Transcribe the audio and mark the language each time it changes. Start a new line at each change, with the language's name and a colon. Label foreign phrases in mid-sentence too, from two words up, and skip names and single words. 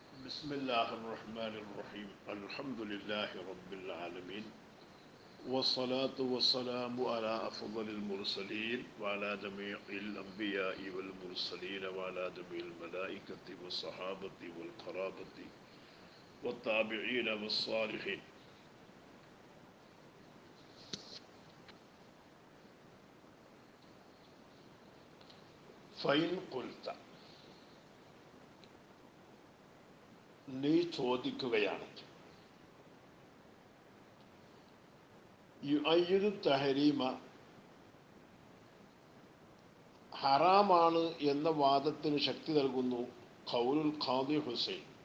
Arabic: بسم الله الرحمن الرحيم الحمد لله رب العالمين والصلاة والسلام على أفضل المرسلين وعلى جميع الأنبياء والمرسلين وعلى جميع الملائكة والصحابة والقرابة والتابعين والصالحين. فإن قلت
Malayalam: നീ ചോദിക്കുകയാണെങ്കിൽ
Arabic: يؤيد تحريم
Malayalam: ഹറാമാണ് എന്ന വാദത്തിന് ശക്തി നൽകുന്നു
Arabic: قول القاضي حسين.